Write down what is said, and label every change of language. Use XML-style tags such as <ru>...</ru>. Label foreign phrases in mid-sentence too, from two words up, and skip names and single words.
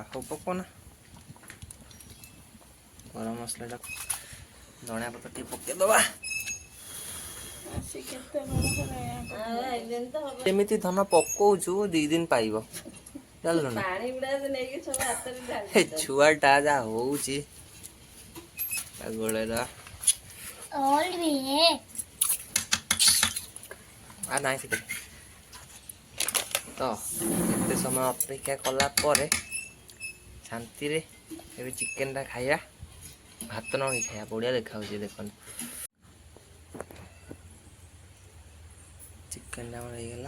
<or>ହଉ ପକଉନା ଗରମ ମସଲାଟା ଧଣିଆ ପତ୍ର ଟିକେ ପକେଇଦବା। ଏମିତି ଧନ ପକଉଛୁ 2 ଦିନ ପାଇବ। ଚାଲୁ ନା ପାଣି ଗୁଡା ନେଇକି ସବୁ ହାତରେ ଢାଳି ଏ ଛୁଆଟା ଯାହା ହଉଛି ଗୋଳେଇଲା</or> <hi>और भी है</hi> <or>ନାହିଁ ସେଠି ତ ଏତେ ସମୟ ଅପେକ୍ଷା କଲା ପରେ ଶାନ୍ତିରେ ଏବେ ଚିକେନଟା ଖାଇବା ଭାତ ନଗେଇ ଖାଇବା ବଢ଼ିଆ ଦେଖାହେଉଛି ଦେଖନ୍ତୁ ଚିକେନଟା ଆମର ହେଇଗଲା</or>